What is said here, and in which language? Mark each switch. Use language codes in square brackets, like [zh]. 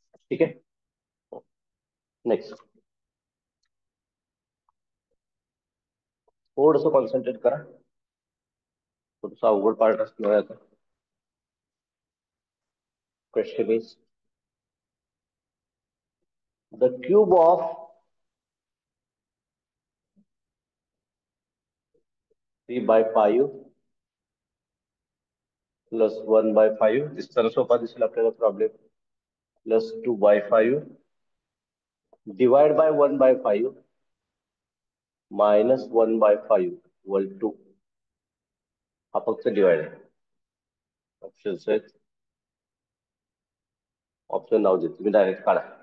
[mr] ठीक आहे, नेक्स्ट. थोडंसं कॉन्सन्ट्रेट करा. थोडंसं अवघड पार्ट असणार आहे आता. [en] Question is the cube of 3/5 plus 1/5. [mr] दिसताना सोपा दिसेल आपल्याला problem. [en] Plus 2/5 divide by 1/5 minus 1/5 equal to. [mr] हा फक्त डिवाइड आहे. ऑप्शन्स आहेत, ऑप्शन नाव देतो, तुम्ही डायरेक्ट काढा.